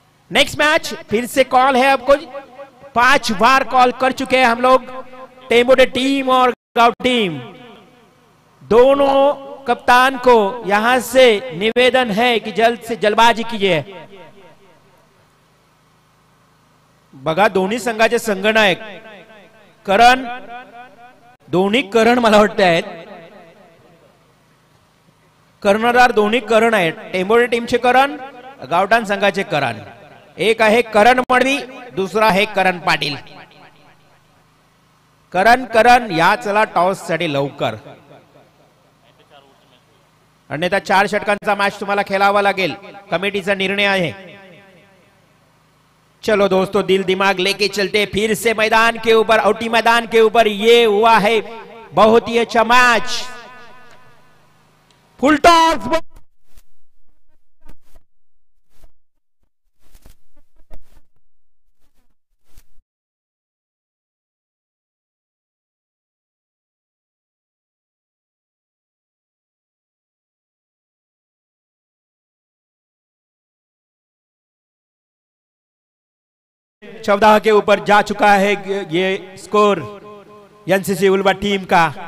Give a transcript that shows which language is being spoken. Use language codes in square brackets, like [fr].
[hi] Next match फिर से call है। अब कुछ 5 बार कॉल कर चुके हैं हम लोग। टेमोडे टीम और गांव टीम दोनों कप्तान को यहां से निवेदन है कि जल्द से जल्दबाजी कीजिए। [mr] बघा दोन्ही संघाचे संघनायक करण, दोन्ही करण मला वाटत आहेत, कर्णधार दोन्ही करण आहेत। टेंबोडे टीमचे करण, गावठाण संघाचे करण। एक आहे करण मडवी, दुसरा आहे करण पाटील। करण या चला टॉस साठी लवकर, अन्यथा 4 षटकांचा मॅच तुम्हाला खेळावा लागेल, कमिटीचा निर्णय आहे। [hi] चलो दोस्तों, दिल दिमाग लेके चलते फिर से मैदान के ऊपर, आउटी मैदान के ऊपर ये हुआ है बहुत ही अच्छा मैच। फुल टॉस, चौदह के ऊपर जा चुका है ये स्कोर एनसीसी उल्वा टीम का।